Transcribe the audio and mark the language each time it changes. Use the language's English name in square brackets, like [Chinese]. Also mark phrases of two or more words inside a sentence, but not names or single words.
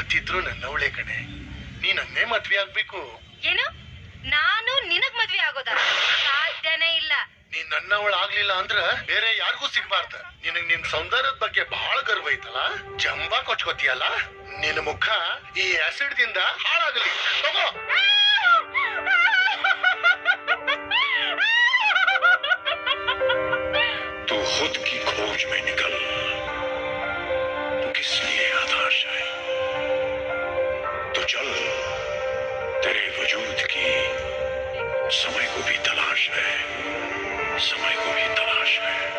[Kannada] ಏನಿದ್ರು ನನ್ನವಳೆ ಕಣೆ. ನೀ ನನ್ನೇ ಮದ್ವೆ ಆಗ್ಬೇಕು. ಏನು? ನಾನು ನಿನಗ್ ಮದ್ವೆ ಆಗೋದ? ಸಾಧ್ಯನೇ ಇಲ್ಲ. ನೀನ್ ನನ್ನವಳ ಆಗ್ಲಿಲ್ಲ ಅಂದ್ರ ಬೇರೆ ಯಾರಿಗೂ ಸಿಗ್ಬಾರ್ದ. ನಿನಗ್ ನಿನ್ ಸೌಂದರ್ಯದ ಬಗ್ಗೆ ಬಹಳ ಗರ್ವ ಐತಲ್ಲ, ಜಂಬಾ ಕೊಚ್ಕೋತಿಯಲ್ಲ. ನಿನ್ನ ಮುಖ ಈ ಆಸಿಡ್ ದಿಂದ ಹಾಳಾಗಲಿ. ತಗೋ. [Hindi] तू खुद की खोज में निकल, तो किस लिए हताश है? तो चल, तेरे वजूद की समय को भी तलाश है, समय को भी तलाश है।